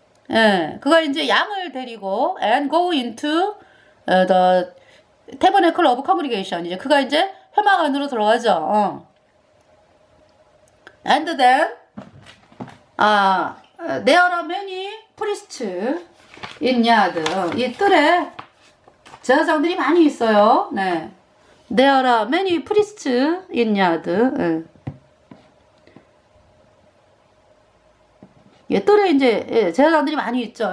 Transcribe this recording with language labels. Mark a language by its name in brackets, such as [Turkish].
[Korean] 예, 그가 이제 양을 데리고 [English] and go into the tabernacle of congregation. [Korean] 이제 그가 이제 회막 안으로 들어가죠. [English] And then there are many priests in yard. [Korean] 이 뜰에 제사장들이 많이 있어요. 네. [English] There are many priests in yard. [Korean] 예. 예, 뜰에 이제 제사장들이 많이 있죠.